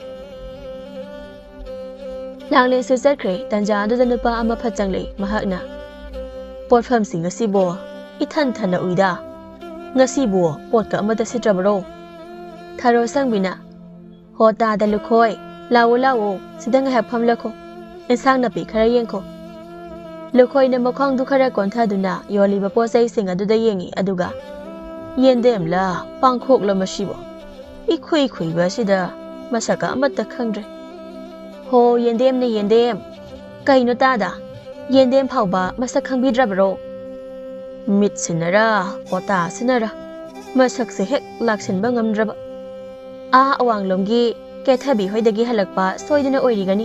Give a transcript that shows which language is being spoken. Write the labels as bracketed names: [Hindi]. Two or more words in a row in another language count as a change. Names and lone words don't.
[Manipuri] Langlen su chakhre tanja aduda nupa ama phatchanglei mahakna. Potpham sing asibo ithan thana uida. Ngasibo potka amada sitrabro. Tharo sangbina. Hota da lukhoi lawo sidang happham lakho. Insang napi khara yengkho. Lukhoi na makhang du khara konthaduna yoliba posai sing aduda yengi aduga. Yendem la pangkhok la masibo. Ikhui ba sida masaka amata khangdre. Ho yendem ne yendem. Kaino tada. Yendem phauba masak khangbidrabro. Mit sinara kota sinara. Masak se hek laksinba ngamdraba. Awanglomgi kethabi hoidagi halakpa soidina oirigani.